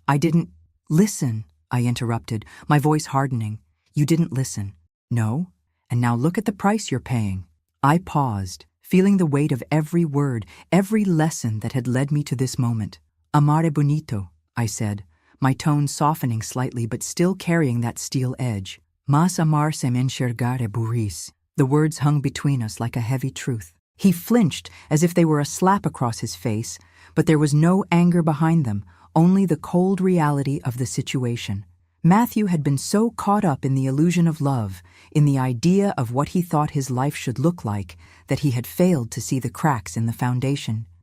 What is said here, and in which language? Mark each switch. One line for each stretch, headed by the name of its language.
English: I didn't—" "Listen," I interrupted, my voice hardening. "You didn't listen." "No? And now look at the price you're paying." I paused, feeling the weight of every word, every lesson that had led me to this moment.
Portuguese: "Amare bonito,"
English: I said, my tone softening slightly but still carrying that steel edge.
Portuguese: "Mas amar sem enxergar é burrice."
English: The words hung between us like a heavy truth. He flinched as if they were a slap across his face, but there was no anger behind them, only the cold reality of the situation. Matthew had been so caught up in the illusion of love, in the idea of what he thought his life should look like, that he had failed to see the cracks in the foundation.